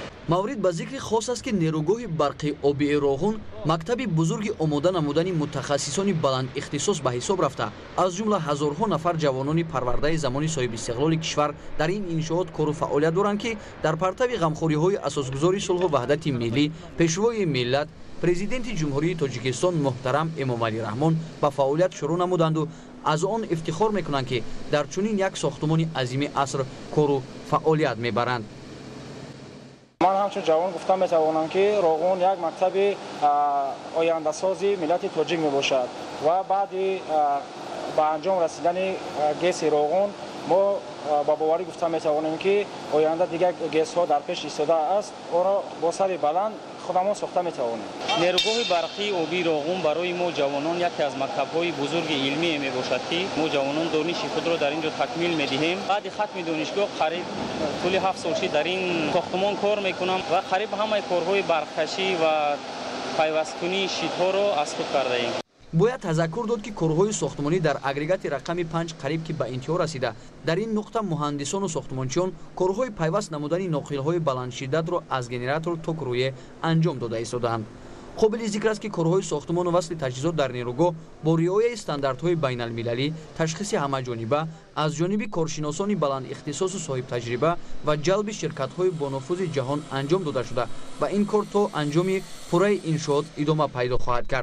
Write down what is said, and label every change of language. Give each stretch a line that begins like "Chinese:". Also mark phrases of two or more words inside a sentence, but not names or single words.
Tajik: маврид ба зикри хос аст ки нерӯгоҳи барқи обии Роғун мактаби бузурги омода намудани мутахассисони баландихтисос ба ҳисоб рафта, аз ҷумла ҳазорҳо нафар ҷавонони парвардаи замони соҳибистиқлоли кишвар дар ин иншоот кору фаъолият доранд ки дар партави ғамхориҳои асосгузори сулҳу ваҳдати миллӣ пешвои миллат президенти ҷумҳурии Тоҷикистон муҳтарам Эмомалӣ Раҳмон ба фаъолият шурӯъ намуданду аз он ифтихор мекунанд ки дар чунин як сохтмони азими аср кору фаъолият мебаранд. من همچون جوان گفتم میتوانم که روغون یک مکتب آینده‌سازی ملت تاجیک میباشد و بعد با انجام رسیدن گیس روغون ما با باوری گفتم میتوانیم که آینده دیگر گیس ها در پیش ایستاده است آن را با سر بلند خودمان ساخته میتوانیم. نیروگاه برقی آبی روغون برای ما جوانان یکی از مکتب‌های بزرگ علمی میباشد که ما جوانان دانش خود را در اینجا تکمیل میدهیم. بعد ختم دانشگاه قریب طول 7 سال در این ساختمان کار میکنم و قریب همه کارهای برقکشی و پیوستکنی شیت‌ها را از خود کرده ایم. бояд тазаккур дод ки корҳои сохтмонӣ дар агрегати рақами 5 қариб ки ба интиҳо расида, дар ин нуқта муҳандисону сохтмончиён корҳои пайваст намудани ноқилҳои баландшиддатро аз генератор то кӯрӯе анҷом дода истодаанд. қобили зикр аст ки корҳои сохтмону васли таҷҳизот дар нерӯгоҳ бо риояи стандартҳои байналмилалӣ, ташхиси ҳамаҷониба аз ҷониби коршиносони баландихтисосу соҳибтаҷриба ва ҷалби ширкатҳои бонуфузи ҷаҳон анҷом дода шуда ва ин кор то анҷоми пурраи иншоот идома пайдо хоҳад кард.